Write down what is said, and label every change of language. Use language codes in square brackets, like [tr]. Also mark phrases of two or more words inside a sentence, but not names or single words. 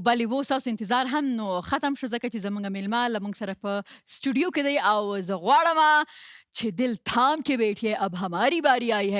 [ps] بلی و ستاسو انتظار هم نو ختم شو، ځکه چې زموږ میلمه له موږ سره په سټوډیو کې دی او زه غواړم چې [ur] دل تھام کے بیٹھیے اب ہماری باری آئی ہے.